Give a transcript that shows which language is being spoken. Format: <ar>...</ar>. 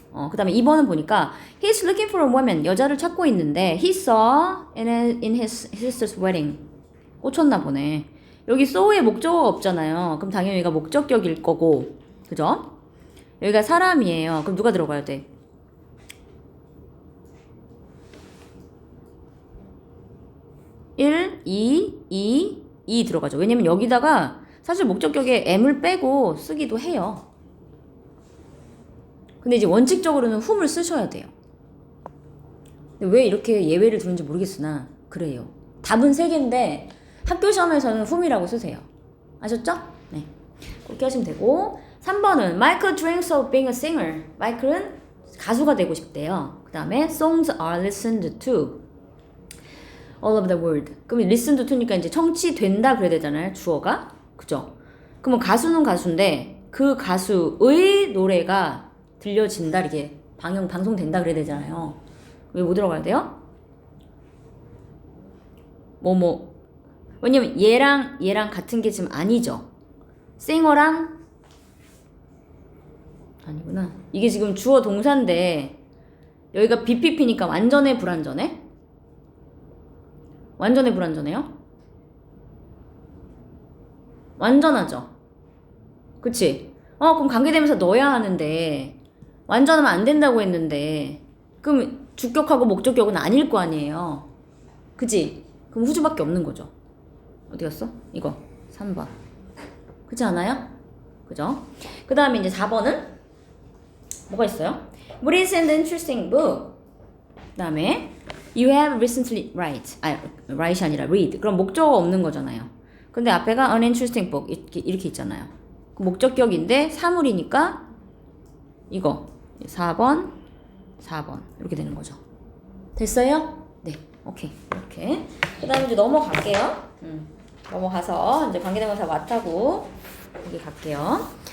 <ko>그 다음에 2번은 보니까</ko> <en>he's looking for a woman.</en> <ko>여자를 찾고 있는데</ko> <en>he saw in his sister's wedding.</en> <ko>꽂혔나 보네. 여기 saw의 목적어가 없잖아요. 그럼 당연히 여기가 목적격일 거고. 그죠? 여기가 사람이에요. 그럼 누가 들어가야 돼? 1, 2 들어가죠. 왜냐면 여기다가 사실 목적격에 am을 빼고 쓰기도 해요. 근데 이제 원칙적으로는 whom을 쓰셔야 돼요. 근데 왜 이렇게 예외를 두는지 모르겠으나 그래요. 답은 3개인데 학교 시험에서는 whom이라고 쓰세요. 아셨죠? 네. 그렇게 하시면 되고 3번은</ko> <en>Michael dreams of being a singer.</en> <ko>마이클은 가수가 되고 싶대요. 그 다음에</ko> <en>songs are listened to all over the world.</en> <ko>그럼 listen to니까 이제 청취된다 그래야 되잖아요. 주어가. 그죠? 그러면 가수는 가수인데 그 가수의 노래가 들려진다 이렇게 방송된다 그래야 되잖아요. 왜 못 들어가야 돼요? 왜냐면 얘랑 같은 게 지금 아니죠. 싱어랑 아니구나. 이게 지금 주어 동사인데 여기가 BPP니까 완전해 불완전해? 완전해 불완전해요? 완전하죠. 그치? 그럼 관계대명사 넣어야 하는데 완전하면 안 된다고 했는데 그럼 주격하고 목적격은 아닐 거 아니에요. 그치? 그럼 후주밖에 없는 거죠. 어디 갔어? 이거 3번. 그렇지 않아요? 그죠? 그 다음에 이제 4번은 뭐가 있어요?</ko> <en>What is an interesting book?</en> <ko>그 다음에</ko> <en>You have recently write</en> <ko>이 아니라</ko> <en>read.</en> <ko>그럼 목적어 없는 거잖아요. 근데 앞에가</ko> <en>an interesting book</en> <ko>이렇게 있잖아요. 그 목적격인데 사물이니까 이거 4번 이렇게 되는 거죠. 됐어요? 네, 오케이. 이렇게. 그 다음에 이제 넘어갈게요. 넘어가서 이제 관계대명사 what하고 여기 갈게요.</ko>